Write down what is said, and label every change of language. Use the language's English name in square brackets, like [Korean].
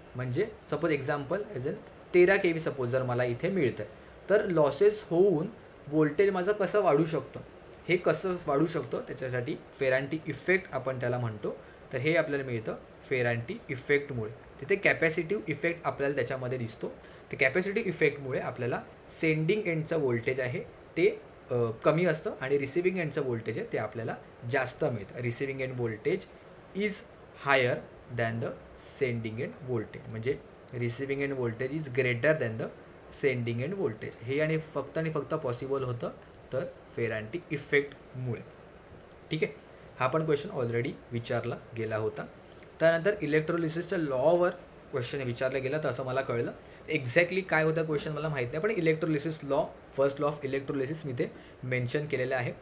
[Marathi] म्हणजे suppose [English] example as an [Marathi] 13 kV suppose जर मला इथे मिळतं आहे, तर लॉसेस होऊन व्होल्टेज माझं कसं वाढू शकतं, हे कसं वाढू शकतं त्याच्यासाठी फेरांटी इफेक्ट आपण त्याला म्हणतो. तर हे आपल्याला मिळतं फेरांटी इफेक्टमुळे. तिथे कॅपॅसिटिव्ह इफेक्ट आपल्याला त्याच्यामध्ये दिसतो. तर कॅपॅसिटिव्ह इफेक्टमुळे आपल्याला सेंडिंग एंडचं व्होल्टेज आहे ते कमी असतं आणि रिसिविंग एंडचं व्होल्टेज आहे ते आपल्याला जास्त मिळतं. [English] Receiving end voltage is higher than the sending end voltage, म्हणजे receiving end voltage is greater than the sending end voltage. [Marathi] हे आणि फक्त पॉसिबल होतं तर फेरांटी इफेक्टमुळे. ठीक आहे. हा पण क्वेश्चन ऑलरेडी विचारला गेला होता. त्यानंतर इलेक्ट्रोलिसिसच्या लॉवर क्वेश्चन विचारलं गेलं तर असं मला कळलं. एक्झॅक्टली काय होता क्वेश्चन मला माहीत नाही, पण electrolysis law, first law of electrolysis मी ते मेन्शन केलेलं आहे.